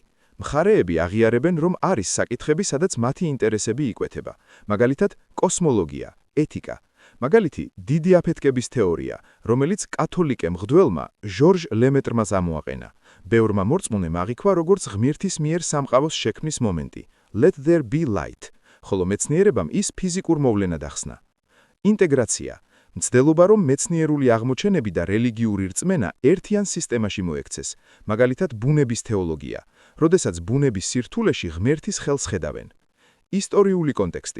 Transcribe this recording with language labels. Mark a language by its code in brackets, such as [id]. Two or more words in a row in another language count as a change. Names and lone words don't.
[ka] მხარეები აღიარებენ, რომ არის საკითხები, სადაც მათი ინტერესები იკვეთება, მაგალითად, კოსმოლოგია, ეთიკა. მაგალითი, დიდი აფეთქების თეორია, რომელიც კათოლიკე მღვდელმა ჟორჟ ლემეტრმა ამოაყენა. ბევრმა მორწმუნემ აღიქვა როგორც ღმერთის მიერ სამყაროს შექმნის მომენტი, [en] let there be light, [ka] ხოლო მეცნიერებამ ის ფიზიკურ მოვლენად ახსნა. ინტეგრაცია. მცდელობა, რომ მეცნიერული აღმოჩენები და რელიგიური რწმენა ერთიან სისტემაში მოექცეს, მაგალითად ბუნების თეოლოგია, როდესაც ბუნების სირთულეში ღმერთის ხელს ხედავენ. ისტორიული კონტექსტი.